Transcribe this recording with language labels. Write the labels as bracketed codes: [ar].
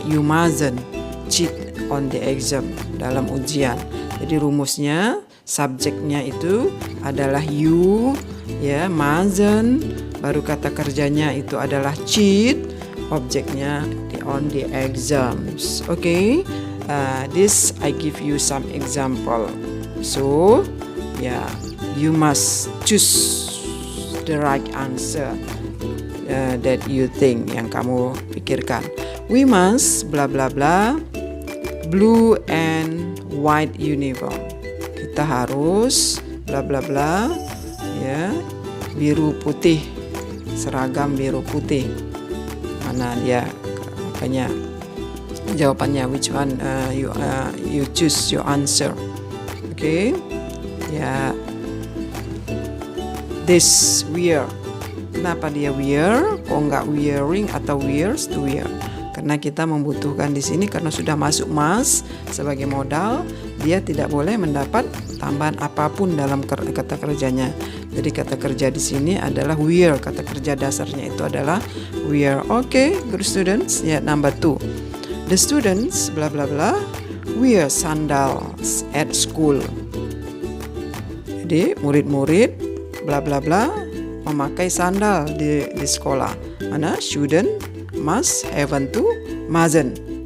[en] You mustn't cheat on the exam, [id] dalam ujian. Jadi rumusnya, subjeknya itu adalah you, ya, mustn't. Baru kata kerjanya itu adalah cheat, objeknya [en] on the exams. Okay, this I give you some example. So, yeah, you must choose the right answer that you think, [id] yang kamu pikirkan. [en] We must bla bla bla blue and white uniform. [id] Kita harus bla bla bla, ya, biru putih, seragam biru putih. Mana dia apanya? Jawabannya, [en] which one you choose your answer. Okay, ya, this wear. [id] Kenapa dia wear? Kok nggak wearing atau wears to wear? Karena kita membutuhkan di sini karena sudah masuk mas sebagai modal, dia tidak boleh mendapat tambahan apapun dalam kata kerjanya. Jadi kata kerja di sini adalah wear. Kata kerja dasarnya itu adalah wear. [en] Okay, good students. Ya, number 2. The students bla bla bla wear sandals at school. [id] Jadi murid-murid bla bla bla memakai sandal di sekolah. Mana shouldn't, must, haven't to, mustn't.